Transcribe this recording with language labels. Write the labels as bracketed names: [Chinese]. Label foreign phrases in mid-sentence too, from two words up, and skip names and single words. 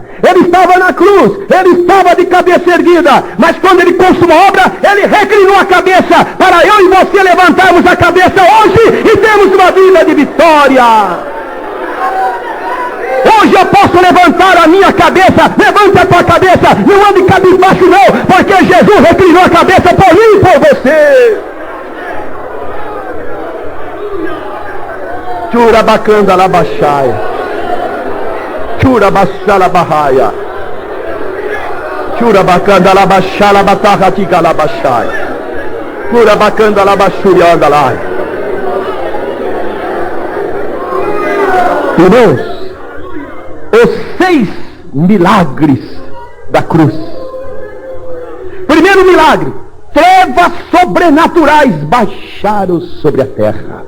[Portuguese] Ele estava na cruz, ele estava de cabeça erguida, mas quando ele consumou a obra, ele reclinou a cabeça, para eu e você levantarmos a cabeça hoje e termos uma vida de vitória. Hoje eu posso levantar a minha cabeça, levante a tua cabeça, não ande cabisbaixo não, porque Jesus reclinou a cabeça por mim e por você. Churabacanda labaxaia, churabachala barraia, churabacanda labaxala batarratica labaxaia, churabacanda labaxurianda lá. Irmãos, os 6 milagres da cruz. Primeiro milagre: trevas sobrenaturais baixaram sobre a terra.